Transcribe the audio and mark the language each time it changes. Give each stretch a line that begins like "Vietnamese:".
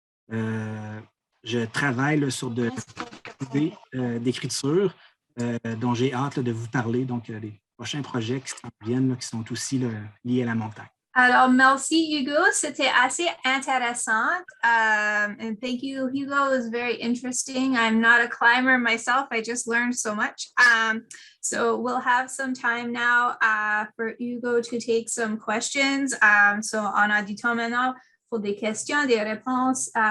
French: Je travaille là, sur des idées d'écriture dont j'ai hâte là, de vous parler. Donc, les prochains projets qui s'en viennent, là, qui sont aussi là, liés à la montagne. Alors, merci Hugo, c'était assez intéressant.
English: And thank you, Hugo. It was very interesting. I'm not a climber myself. I just learned so much. So we'll have some time now for Hugo to take some questions.
French: So on a du temps maintenant pour des questions, des réponses.